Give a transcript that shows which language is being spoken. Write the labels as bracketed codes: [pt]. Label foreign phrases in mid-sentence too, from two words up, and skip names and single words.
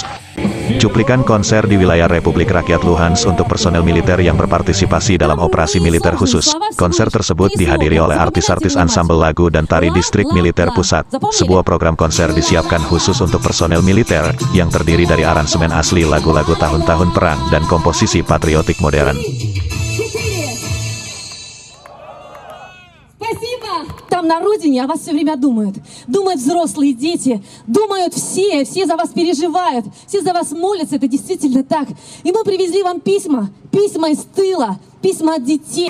[id] Cuplikan konser di wilayah Republik Rakyat Luhansk untuk personel militer yang berpartisipasi dalam operasi militer khusus. Konser tersebut dihadiri oleh artis-artis ansambel lagu dan tari distrik militer pusat. Sebuah program konser disiapkan khusus untuk personel militer, yang terdiri dari aransemen asli lagu-lagu tahun-tahun perang dan komposisi patriotik modern. [ru] Там на родине о вас все время думают. Думают взрослые дети, думают все за вас переживают, все за вас молятся, это действительно так. И мы привезли вам письма из тыла, письма от детей.